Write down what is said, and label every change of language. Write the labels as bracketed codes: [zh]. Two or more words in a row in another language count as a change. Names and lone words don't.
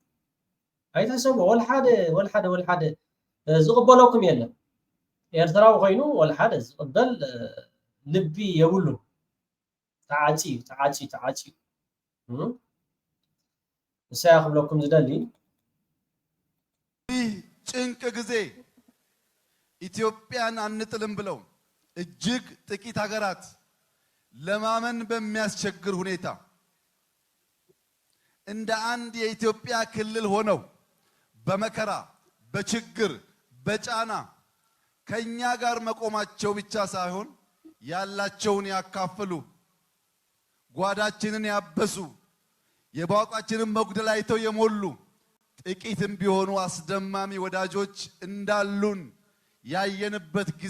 [ti] ወልሓደ ዝቕበለኩም የለን ኤርትራዊ ኮይኑ ወልሓደ ዝቕበል ልቢ የብሉ ተዓፂ እሳይ ክብለኩም ዝደሊ [am] ጭንቅ ጊዜ ኢትዮጵያን አንጥልም ብለው እጅግ ጥቂት ሀገራት ለማመን በሚያስቸግር ሁኔታ እንደ አንድ የኢትዮጵያ ክልል ሆነው በመከራ በችግር በጫና ከኛ ጋር መቆማቸው ብቻ ሳይሆን ያላቸውን ያካፈሉ ጓዳችንን ያበሱ የባቋችንን መጉደል አይተው የሞሉ ጥቂትም ቢሆኑ አስደማሚ ወዳጆች እንዳሉን ያየንበት ጊዜ